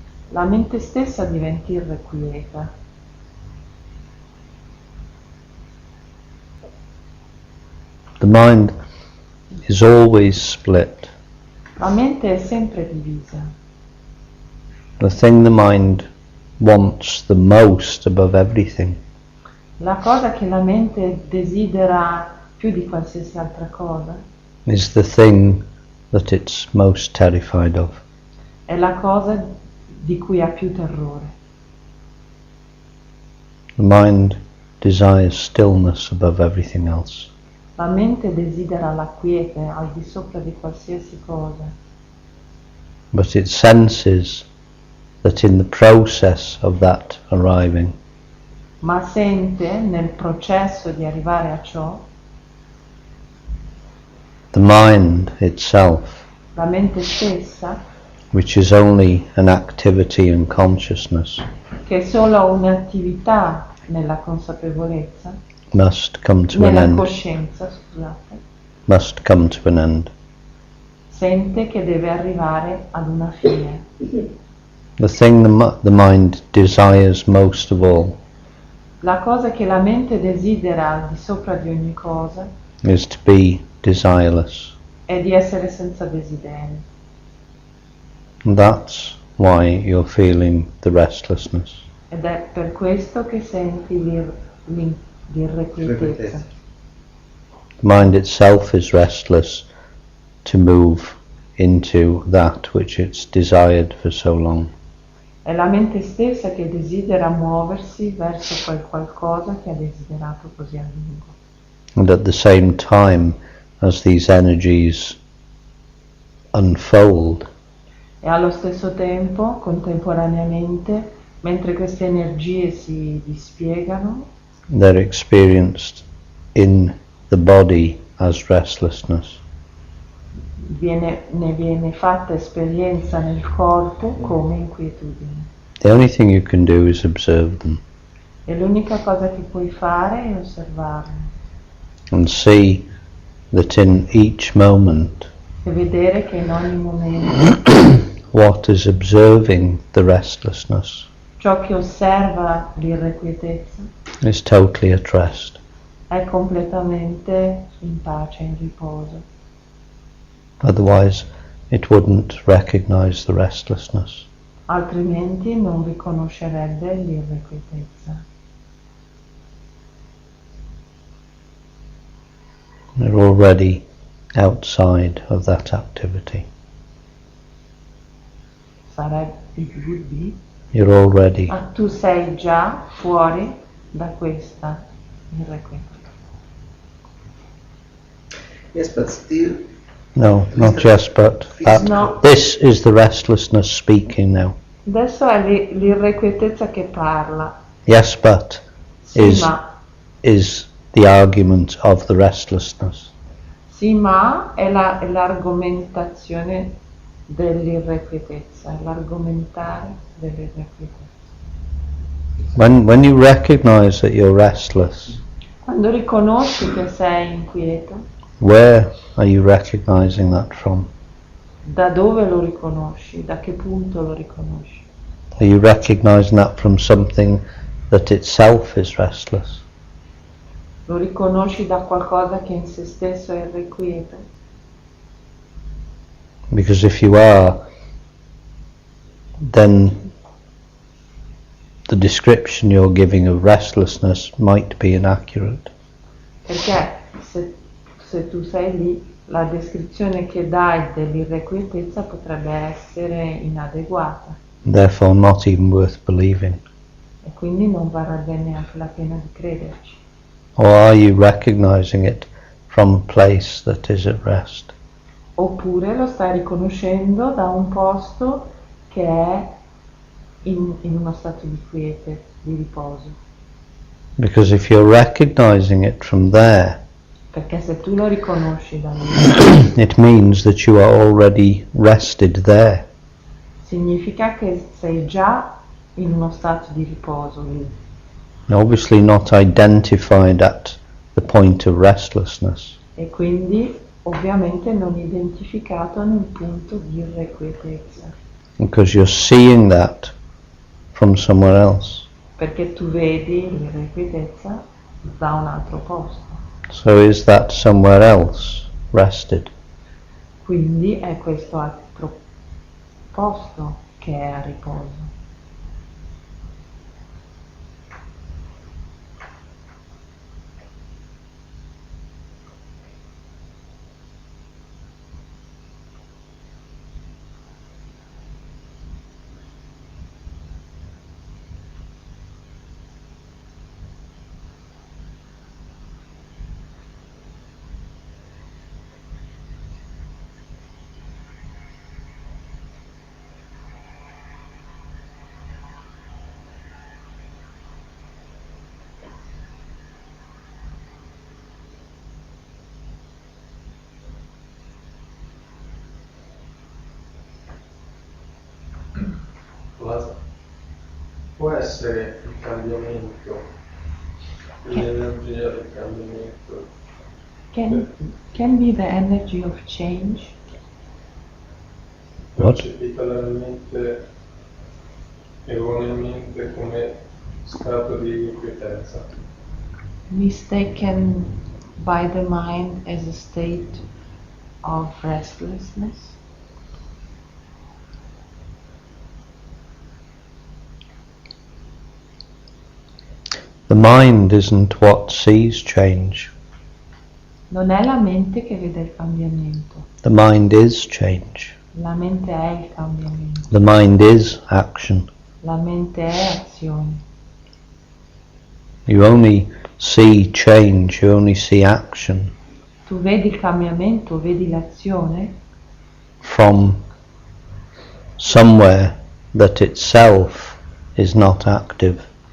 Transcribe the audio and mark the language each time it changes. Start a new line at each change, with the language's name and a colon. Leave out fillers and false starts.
Italian: la mente stessa diventa irrequieta.
English: The mind is always split.
Italian: La mente è sempre divisa.
English: The thing the mind wants the most above everything
Italian: La cosa che la mente desidera più di qualsiasi altra cosa
English: is the thing that it's most terrified of.
Italian: è la cosa di cui ha più terrore.
English: The mind desires stillness above everything else.
Italian: La La mente desidera la quiete al di sopra di qualsiasi cosa,
English: but it senses that in the process of that arriving,
Italian: ma sente nel processo di arrivare a ciò,
English: the mind itself,
Italian: la mente stessa,
English: which is only an activity and consciousness,
Italian: che è solo un'attività nella consapevolezza,
English: must come to an
Italian: nella
English: end,
Italian: coscienza, scusate,
English: must come to an end.
Italian: sente che deve arrivare ad una fine.
English: The thing the mind desires most of all
Italian: La cosa che la mente desidera al di sopra di ogni cosa
English: is to be desireless.
Italian: è di essere senza desideri.
English: And that's why you're feeling the restlessness.
Italian: Ed è per questo che senti l'irrequietezza.
English: The mind itself is restless to move into that which it's desired for so long.
Italian: È la mente stessa che desidera muoversi verso quel qualcosa che ha desiderato così a lungo.
English: And at the same time as these energies unfold,
Italian: E allo stesso tempo, contemporaneamente, mentre queste energie si dispiegano,
English: they're experienced in the body as restlessness.
Italian: ne viene fatta esperienza nel corpo come inquietudine.
English: The only thing you can do is observe them
Italian: E l'unica cosa che puoi fare è osservarle
English: and see that in each moment
Italian: e vedere che in ogni momento
English: what is observing the restlessness
Italian: ciò che osserva l'irrequietezza
English: is totally at rest.
Italian: è completamente in pace, in riposo.
English: Otherwise it wouldn't recognize the restlessness.
Italian: Altrimenti non riconoscerebbe l'irrequietezza.
English: You're already outside of that activity.
Italian: Sarebbe,
English: it would be. You're already
Italian: Ma tu sei già fuori da questa irrequietezza.
English: Yes, but still, no, not just but that. No. This is the restlessness speaking now.
Italian: Adesso è l'irrequietezza che parla.
English: Yes, but
Italian: Sì,
English: is
Italian: ma,
English: is the argument of the restlessness.
Italian: sì, ma è l'argomentazione dell'irrequietezza, è l'argomentare dell'irrequietezza.
English: When you recognize that you're restless,
Italian: Quando riconosci che sei inquieto,
English: where are you recognizing that from?
Italian: da dove lo riconosci? Da che punto lo riconosci?
English: Are you recognizing that from something that itself is restless?
Italian: Lo riconosci da qualcosa che in se stesso è irrequieto?
English: Because if you are, then the description you're giving of restlessness might be inaccurate.
Italian: Perché se tu sei lì, la descrizione che dai dell'irrequietezza potrebbe essere inadeguata
English: Therefore not even worth believing.
Italian: e quindi non varrebbe neanche la pena di crederci.
English: Or are you recognizing it from a place that is at rest?
Italian: Oppure lo stai riconoscendo da un posto che è in uno stato di quiete, di riposo.
English: Because if you're recognizing it from there,
Italian: Perché se tu lo riconosci da lì,
English: it means that you are already rested there.
Italian: significa che sei già in uno stato di riposo lì.
English: Obviously not identified at the point of restlessness.
Italian: E quindi ovviamente non identificato nel punto di irrequietezza,
English: Because you're seeing that from somewhere else.
Italian: perché tu vedi l'irrequietezza da un altro posto.
English: So is that somewhere else rested?
Italian: Quindi è questo altro posto che è a riposo. Avasa. Può essere il cambiamento, l'energia del cambiamento.
English: Can be the energy of change.
Italian: Percepita dalla mente erroneamente come stato di inquietezza.
English: Mistaken by the mind as a state of restlessness. The mind isn't what sees change.
Italian: Non è la mente che vede il cambiamento.
English: The mind is change.
Italian: La mente è il cambiamento.
English: The mind is action.
Italian: La mente è azione.
English: You only see change, you only see action
Italian: Tu vedi il cambiamento, vedi l'azione
English: from somewhere that itself is not active.